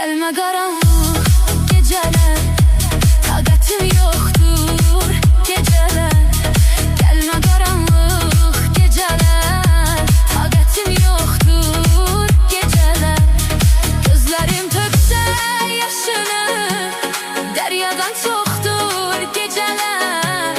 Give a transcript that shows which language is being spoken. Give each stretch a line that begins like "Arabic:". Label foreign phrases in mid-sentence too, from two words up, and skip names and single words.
Turkish: Gelme karanlık geceler,
Azerbaijani: taqətim yoxdur
Turkish: geceler. Gelme karanlık geceler,
Azerbaijani: taqətim yoxdur geceler. Gözlerim töksə yaşını, deryadan çoxdur geceler.